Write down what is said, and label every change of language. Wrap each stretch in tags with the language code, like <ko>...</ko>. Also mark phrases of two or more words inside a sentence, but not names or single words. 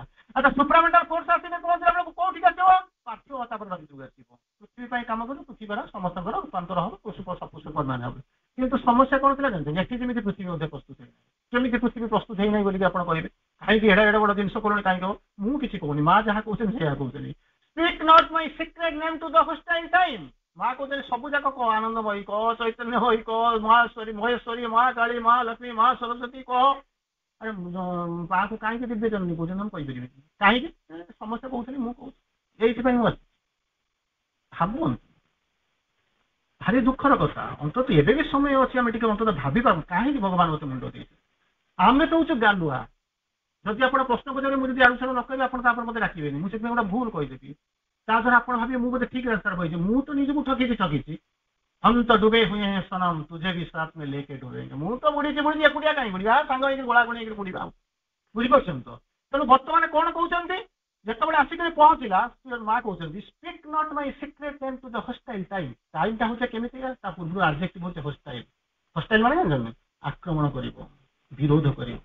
<or>ଆଚ୍ଛା,</or> <en>supramental force</en> <or>ଆସିଲେ ପହଞ୍ଚିଲା ବେଳକୁ କୋଉଠିକି ଆସିବ, ପାର୍ଥିବ ତାପରେ ଭିତରକୁ ଆସିବ। ପୃଥିବୀ ପାଇଁ କାମ କରୁ, ପୃଥିବୀର ସମସ୍ତଙ୍କର ରୂପାନ୍ତର ହବ, ପଶୁପକ୍ଷୀମାନେ ହବ। କିନ୍ତୁ ସମସ୍ୟା କଣ ଥିଲା ଜାଣିଛନ୍ତି, ଏଠି ଯେମିତି ପୃଥିବୀ ମଧ୍ୟ ପ୍ରସ୍ତୁତ ହେଇନାହିଁ। କେମିତି ପୃଥିବୀ ପ୍ରସ୍ତୁତ ହେଇନାହିଁ ବୋଲି ଆପଣ କହିବେ, କାହିଁକି ଏଡେ ବଡ ଜିନିଷ କଲଣି, କାହିଁକି ହବ? ମୁଁ କିଛି କହୁନି, ମା ଯାହା କହୁଛନ୍ତି ସେଇଆ କହୁଛନ୍ତି।</or> <en>Speak not my secret name to the hostile time।</en> <or>ମା କହୁଛନ୍ତି ସବୁ ଯାକ କହ, ଆନନ୍ଦମୟୀ କହ, ଚୈତନ୍ୟମୟୀ କହ, ମହେଶ୍ୱରୀ, ମା କାଳୀ, ମା ଲକ୍ଷ୍ମୀ, ମା ସରସ୍ୱତୀ କହ। ଆରେ ମାକୁ କାହିଁକି ଦିବ୍ୟ ଜନନୀ କହୁଛନ୍ତି, ମୁଁ କହିପାରିବିନି କାହିଁକି, ସମସ୍ତେ କହୁଛନ୍ତି, ମୁଁ କହୁଛି ଏଇଥିପାଇଁ ମୁଁ ଆସିଛି। ଭାବୁନ୍ତୁ, ଭାରି ଦୁଃଖର କଥା। ଅନ୍ତତଃ ଏବେ ବି ସମୟ ଅଛି, ଆମେ ଟିକେ ଅନ୍ତତଃ ଭାବିପାରୁ କାହିଁକି ଭଗବାନ ମତେ ମୁଣ୍ଡ ଦେଇଛି। ଆମେ ତ ହଉଛୁ ଗାଲୁଆ। ଯଦି ଆପଣ ପ୍ରଶ୍ନ ପଚାରିବେ, ମୁଁ ଯଦି ଆଲୋଚନା ନ କରିବି, ଆପଣ ତାପରେ ମତେ ଡାକିବେନି, ମୁଁ ସେଥିପାଇଁ ଗୋଟେ ଭୁଲ କହିଦେବି। ତା ଦ୍ୱାରା ଆପଣ ଭାବିବେ ମୁଁ ବୋଧେ ଠିକ ରାସ୍ତାରେ କହିଛି। ମୁଁ ତ ନିଜକୁ ଠକିଛି।</or> <hi>हम तो डूबे हुए हैं सनम, तुझे भी साथ में लेके डूबेंगे।</hi> <or>ମୁଁ ତ ବୁଡିଛି ଏକୁଟିଆ କାହିଁ ବୁଡିବା, ସାଙ୍ଗ ହେଇକି ଗୋଳାଗୋଳି ହେଇକି ବୁଡିବା। ବୁଝିପାରୁଛନ୍ତି ତ? ତେଣୁ ବର୍ତ୍ତମାନ କଣ କହୁଛନ୍ତି, ଯେତେବେଳେ ଆସିକି ପହଞ୍ଚିଲା, ମା କହୁଛନ୍ତି</or> <en>speak not my secret name to the hostile time.</en> <or>ଟାଇମଟା ହଉଛି କେମିତି, ତା ପୂର୍ବରୁ ଆଡଜେକ୍ଟିଭ ହଉଛି ହଷ୍ଟାଇଲ। ହଷ୍ଟାଇଲ ମାନେ ଜାଣିଛନ୍ତି, ଆକ୍ରମଣ କରିବ, ବିରୋଧ କରିବ।</or>